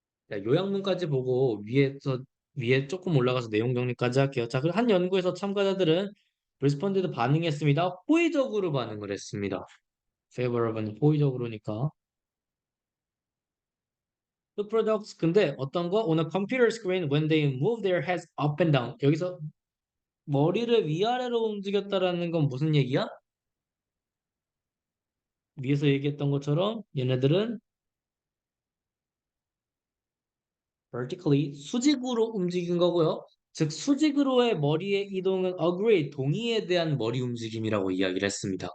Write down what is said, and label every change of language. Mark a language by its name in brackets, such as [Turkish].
[Korean] 자, 요약문까지 보고 위에 조금 올라가서 내용 정리까지 할게요. 자, 그리고 한 연구에서 참가자들은 responded 반응했습니다. 호의적으로 반응을 했습니다. favorable은 호의적으로니까. [English] The products [Korean] 근데 어떤 거? [English] On a computer screen when they move their heads up and down. [Korean] 여기서 머리를 위아래로 움직였다라는 건 무슨 얘기야? 위에서 얘기했던 것처럼 얘네들은 vertically 수직으로 움직인 거고요. 즉 수직으로의 머리의 이동은 agree 동의에 대한 머리 움직임이라고 이야기를 했습니다.